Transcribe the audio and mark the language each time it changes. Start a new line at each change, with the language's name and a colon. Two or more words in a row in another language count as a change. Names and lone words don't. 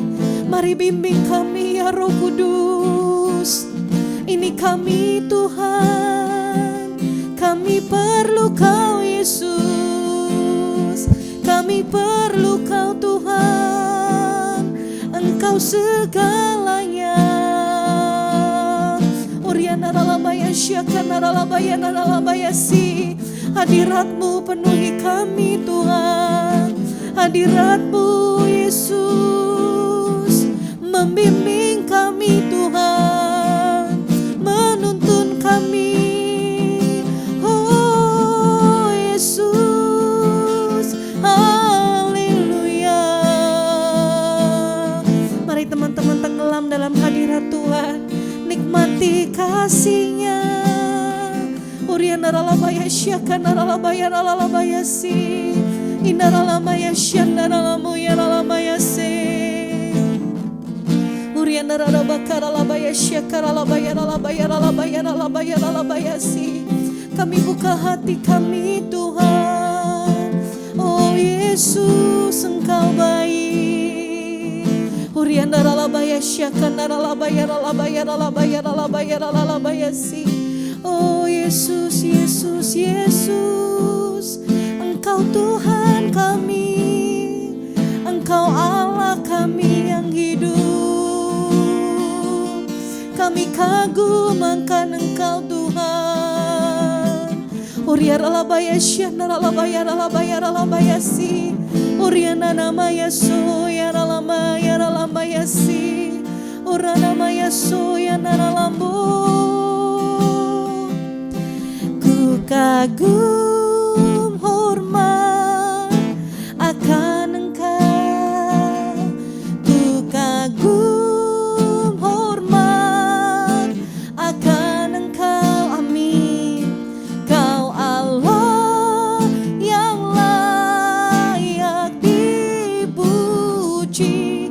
Indonesian: Mari bimbing kami ya Roh Kudus. Ini kami Tuhan, kami perlu Kau Yesus. Kami perlu Kau Tuhan, Engkau segalanya. Uriana ralabaya syakana ralabaya ralabaya si. Hadirat-Mu penuhi kami Tuhan. Hadirat-Mu Yesus membimbing kami Tuhan, menuntun kami. Oh Yesus, haleluya. Mari teman-teman tenggelam dalam hadirat Tuhan, nikmati kasih-Nya. Uriana ralabaya syakana ralabaya ralabaya si. Inaralamaya shandaralamaya ralamaya se. Uriana ralabakara labaya syakara labaya ralabaya ralabaya ralabaya ralabaya si. Kami buka hati kami Tuhan. Oh Yesus, Engkau baik. Uriana ralabaya syakana ralabaya ralabaya ralabaya ralabaya ralabaya si. Oh Yesus, Yesus, Yesus, Engkau Tuhan kami, Engkau Allah kami yang hidup. Kami kagum akan Engkau Tuhan. Uriar alabaya syahnar alabaya alabaya alabaya si. Uriana nama Yesu ya ralama yasi. Urana nama Yesu ya naralambu. Ku kagum hormat akan Engkau. Ku kagum hormat akan Engkau. Amin. Kau Allah yang layak dipuji.